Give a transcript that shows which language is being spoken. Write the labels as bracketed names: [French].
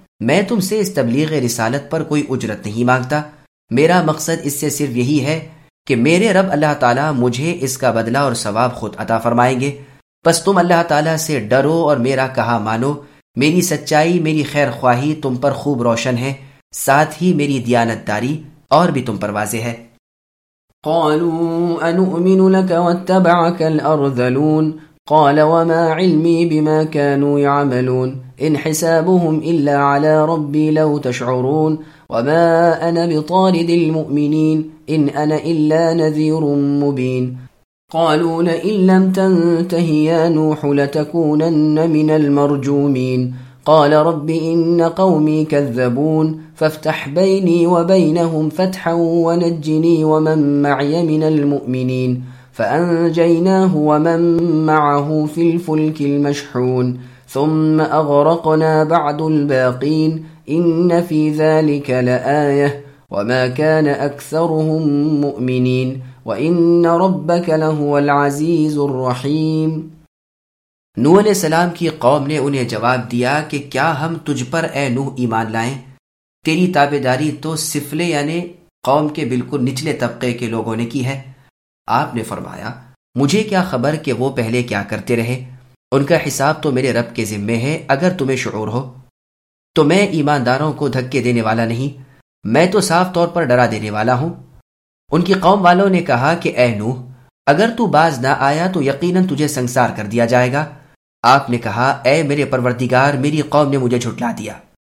[Urdu] میں تم سے اس تبلیغ رسالت پر کوئی اجرت نہیں مانگتا, میرا مقصد اس سے صرف یہی ہے کہ میرے رب اللہ تعالیٰ مجھے اس کا بدلہ اور ثواب خود عطا فرمائیں گے, بس تم اللہ تعالیٰ سے ڈرو اور میرا کہا مانو, میری سچائی میری خیر خواہی تم پر خوب روشن ہے, ساتھ ہی میری دیانت داری اور بھی تم پر واضح ہے. [Arabic] قالوا انؤمن لك واتبعك الارذلون قال وما علمي بما كانوا يعملون ان حسابهم الا على ربي لو تشعرون وما انا بطارد المؤمنين ان انا الا نذير مبين قالوا لئن لم تنته يا نوح لتكونن من المرجومين قال رب إن قومي كذبون فافتح بيني وبينهم فتحا ونجني ومن معي من المؤمنين فأنجيناه ومن معه في الفلك المشحون ثم أغرقنا بعد الباقين إن في ذلك لآية وما كان أكثرهم مؤمنين وإن ربك لهو العزيز الرحيم. [Urdu] نوح علیہ السلام کی قوم نے انہیں جواب دیا کہ کیا ہم تجھ پر اے نوح ایمان لائیں, تیری تابعداری تو سفلے یعنی قوم کے بالکل نچلے طبقے کے لوگوں نے کی ہے. آپ نے فرمایا مجھے کیا خبر کہ وہ پہلے کیا کرتے رہے، ان کا حساب تو میرے رب کے ذمے ہے اگر تمہیں شعور ہو۔ تو میں ایمانداروں کو دھکے دینے والا نہیں، میں تو صاف طور پر ڈرا دینے والا ہوں۔ ان کی قوم والوں نے کہا کہ اے نوح، اگر تو باز نہ آیا تو یقیناً تجھے سنگسار کر دیا جائے گا۔ آپ نے کہا، اے میرے پروردگار، میری قوم نے مجھے جھٹلا دیا،